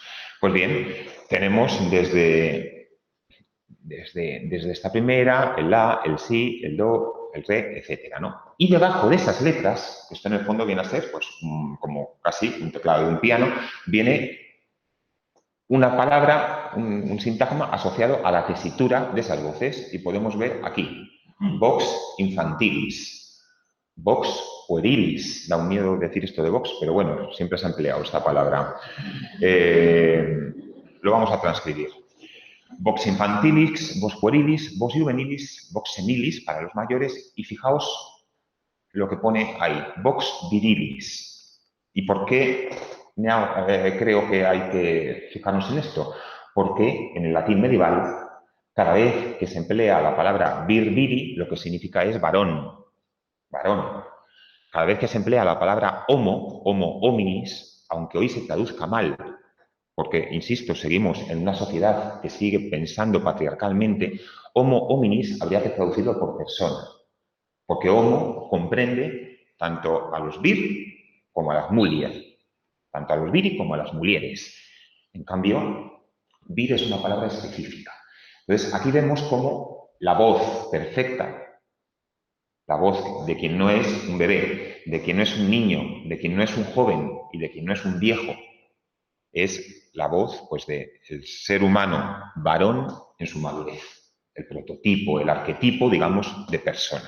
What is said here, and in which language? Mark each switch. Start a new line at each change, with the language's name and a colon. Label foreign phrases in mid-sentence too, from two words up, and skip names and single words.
Spanish: Pues bien, tenemos desde esta primera, el la, el si, el do, el re, etcétera, ¿no? Y debajo de esas letras, que esto en el fondo viene a ser, pues, como casi un teclado de un piano, viene una palabra, un sintagma asociado a la tesitura de esas voces. Y podemos ver aquí,
Latin: vox infantilis. Vox puerilis.
Spanish: Da un miedo decir esto de vox, pero bueno, siempre se ha empleado esta palabra. Lo vamos a transcribir.
Latin: Vox infantilis, vox puerilis, vox juvenilis, vox senilis
Spanish: para los mayores y fijaos lo que pone ahí,
Latin: vox virilis.
Spanish: ¿Y por qué creo que hay que fijarnos en esto? Porque en el latín medieval, cada vez que se emplea la palabra
Latin: vir viri,
Spanish: lo que significa es varón, varón. Cada vez que se emplea la palabra
Latin: homo, homo hominis,
Spanish: aunque hoy se traduzca mal, porque, insisto, seguimos en una sociedad que sigue pensando patriarcalmente,
Latin: homo hominis
Spanish: habría que traducirlo por persona, porque homo comprende tanto a los vir como a las mulier, tanto a los viri como a las mulieres. En cambio, vir es una palabra específica. Entonces, aquí vemos cómo la voz perfecta, la voz de quien no es un bebé, de quien no es un niño, de quien no es un joven y de quien no es un viejo, es la voz pues, del ser humano varón en su madurez, el prototipo, el arquetipo, digamos, de persona.